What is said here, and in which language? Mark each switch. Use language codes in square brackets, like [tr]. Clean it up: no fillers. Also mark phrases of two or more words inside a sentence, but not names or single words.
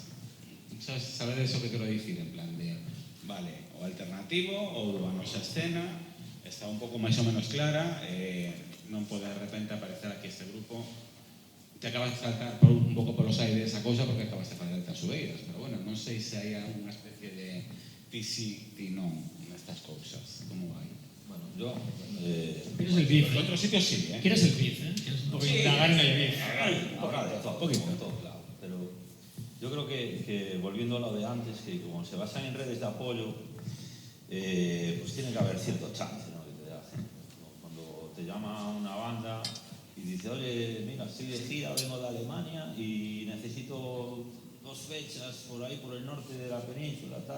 [gl] Sabedes o que quero dicir, en plan de vale, o alternativo ou a nosa escena está un pouco máis ou menos clara, non pode de repente aparecer aquí este grupo, [es] te acabas de saltar [gl] un pouco polos aires esa cousa porque acabas de fazer as subeiras, pero bueno, non sei se hai alguna especie de ti sí, ti non nestas cousas, como vai? [es] bueno, yo... ¿Quieres el beef? En otros sitios sí, ¿eh? ¿Quieres el beef? ¿Quieres un poco indagar en el beef? Habrá de todo, claro. Pero yo creo que volviendo a lo de antes, que como se basan en redes de apoyo, pues tiene que haber cierto chance, ¿no? Que te te llama una banda y dice, oye, mira, estoy de gira, vengo de Alemania y necesito 2 fechas por ahí, por el norte de la península, tal.